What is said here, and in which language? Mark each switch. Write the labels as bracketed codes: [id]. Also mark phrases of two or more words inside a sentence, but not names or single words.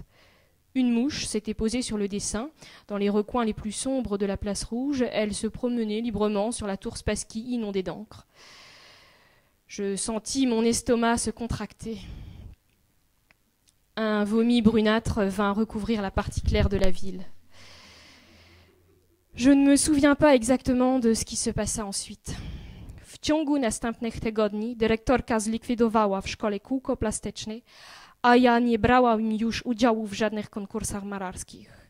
[fr] Une mouche s'était posée sur le dessin. Dans les recoins les plus sombres de la place rouge, elle se promenait librement sur la tour Spassky inondée d'encre. Je sentis mon estomac se contracter. Un vomi brunâtre vint recouvrir la partie claire de la ville. Je ne me souviens pas exactement de ce qui se passa ensuite. [pl] W ciągu następnych tygodni dyrektorka zlikwidowała w szkole kółko plastyczne, a ja nie brałam już udziału w żadnych konkursach malarskich.